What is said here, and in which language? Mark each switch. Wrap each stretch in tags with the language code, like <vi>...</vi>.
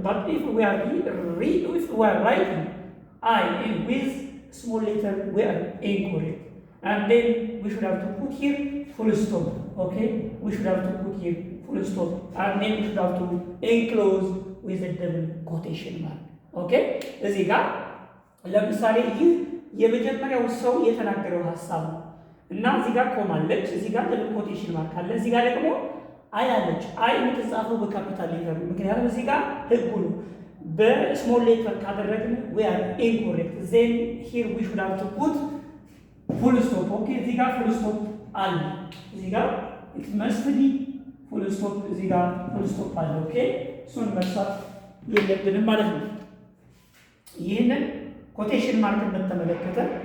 <en>But if we are writing I with small letter, we are incorrect. And then we should have to put here full stop. Okay, we should have to put here full stop, and then we should have to enclose with a double quotation mark.</en> <am>Okay, እዚህ ጋር ለምሳሌ ይህ የመጀመሪያው ሰው የተናገረው ሐሳብ ነው እና እዚህ ጋር ኮማ አለች፣ እዚህ ጋር double quotation mark አለ፣ እዚህ ጋር ደግሞ አይ አለች። አይ የምትጻፈው በካፒታል ሌተር ነው፣ ምክንያቱም እዚህ ጋር ህጉ ነው። በስሞል ሌተር ካደረግን</am> <en>we are incorrect. Then here we should have to put full stop.</en> <am>Okay, እዚህ ጋር full stop አለ፣ እዚህ ጋር</am> <en>it must be full stop፣</en> <am>እዚህ ጋር full stop አለ። ኦኬ፣ እሱን መርሳት የለብንም ማለት ነው። ይህንን ኮቴሽን ማርክን በተመለከተ</am>